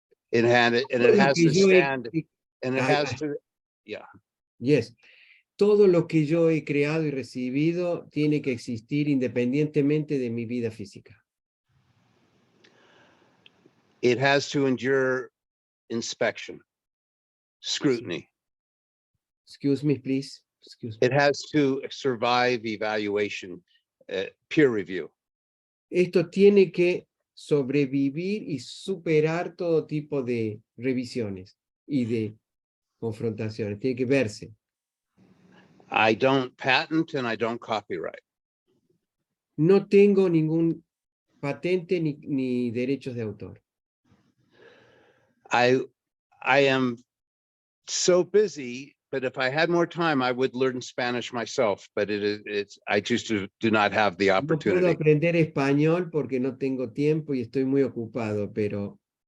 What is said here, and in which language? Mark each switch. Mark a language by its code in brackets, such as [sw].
[en] It has to stand, and it has to, yeah. Yes. [es] Todo lo que yo he creado y recibido tiene que existir independientemente de mi vida física. [en] It has to endure inspection, scrutiny. Excuse me, please. Excuse me. It has to survive evaluation, peer review. [es] Esto tiene que sobrevivir y superar todo tipo de revisiones y de confrontaciones. Tiene que verse. [en] I don't patent and I don't copyright. [es] No tengo ningún patente ni derechos de autor. [en] I am so busy, but if I had more time, I would learn Spanish myself, but I just do not have the [es] No puedo [en] opportunity. [es] aprender español porque no tengo tiempo y estoy muy ocupado, pero